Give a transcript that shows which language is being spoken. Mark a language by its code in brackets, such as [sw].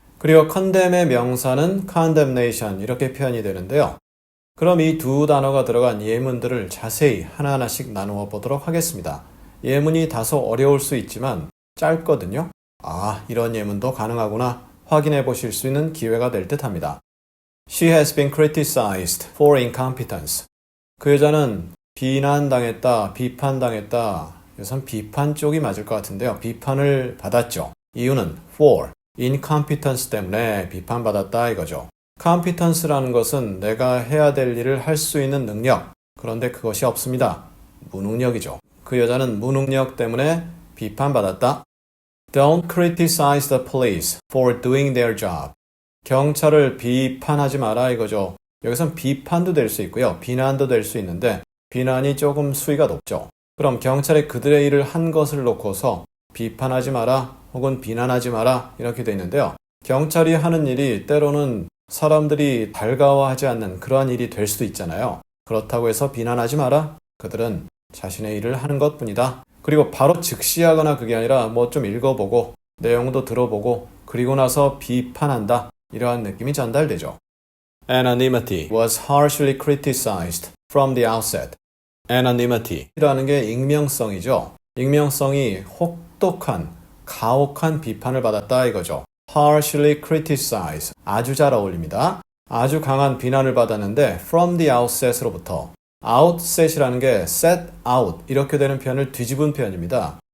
[ko] 그리고 condemn의 명사는 condemnation 이렇게 표현이 되는데요. 그럼 이 두 단어가 들어간 예문들을 자세히 하나하나씩 나누어 보도록 하겠습니다. 예문이 다소 어려울 수 있지만 짧거든요. 이런 예문도 가능하구나 확인해 보실 수 있는 기회가 될 듯합니다. [en] She has been criticized for incompetence. [ko] 그 여자는 비난당했다, 비판당했다. 우선 비판 쪽이 맞을 것 같은데요. 비판을 받았죠. 이유는 for, incompetence 때문에 비판받았다 이거죠. competence라는 것은 내가 해야 될 일을 할 수 있는 능력. 그런데 그것이 없습니다. 무능력이죠. 그 여자는 무능력 때문에 비판받았다. [en] Don't criticize the police for doing their job. [ko] 경찰을 비판하지 마라 이거죠. 여기선 비판도 될 수 있고요. 비난도 될 수 있는데 비난이 조금 수위가 높죠. 그럼 경찰이 그들의 일을 한 것을 놓고서 비판하지 마라 혹은 비난하지 마라 이렇게 돼 있는데요. 경찰이 하는 일이 때로는 사람들이 달가워하지 않는 그러한 일이 될 수도 있잖아요. 그렇다고 해서 비난하지 마라. 그들은 자신의 일을 하는 것뿐이다. 그리고 바로 즉시하거나 그게 아니라 뭐 좀 읽어보고 내용도 들어보고 그리고 나서 비판한다. 이러한 느낌이 전달되죠. [en] Anonymity was harshly criticized from the outset. [ko] Anonymity라는 게 익명성이죠. 익명성이 혹독한, 가혹한 비판을 받았다 이거죠. [en] Harshly criticized. [ko] 아주 잘 어울립니다. 아주 강한 비난을 받았는데 from the outset으로부터 outset이라는 게 set out 이렇게 되는 표현을 뒤집은 표현입니다.